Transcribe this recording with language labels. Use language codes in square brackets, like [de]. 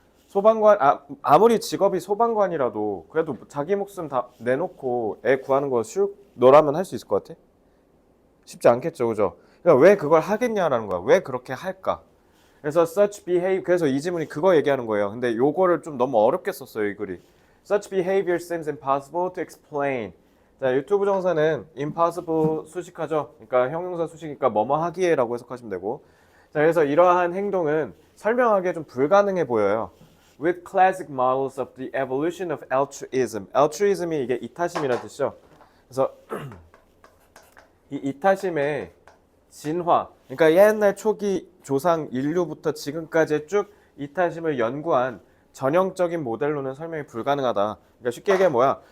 [ko] 소방관 아무리 직업이 소방관이라도 그래도 자기 목숨 다 내놓고 애 구하는 거 너라면 할 수 있을 것 같아? 쉽지 않겠죠, 그죠? 그러니까 왜 그걸 하겠냐라는 거야. 왜 그렇게 할까? 그래서 [en] such behave [ko] 그래서 이 지문이 그거 얘기하는 거예요. 근데 요거를 좀 너무 어렵게 썼어요, 이 글이. [en] Such behavior seems impossible to explain. [ko] 자, 유튜브 정사는 impossible 수식하죠. 그러니까 형용사 수식이니까 뭐뭐 하기에라고 해석하시면 되고. 자, 그래서 이러한 행동은 설명하기에 좀 불가능해 보여요. [en] With classic models of the evolution of altruism. [ko] altruism이 이게 이타심이라는 뜻이죠. 그래서 이 이타심의 진화, 그러니까 옛날 초기 조상 인류부터 지금까지 쭉 이타심을 연구한 전형적인 모델로는 설명이 불가능하다. 그러니까 쉽게 얘기하면 뭐야?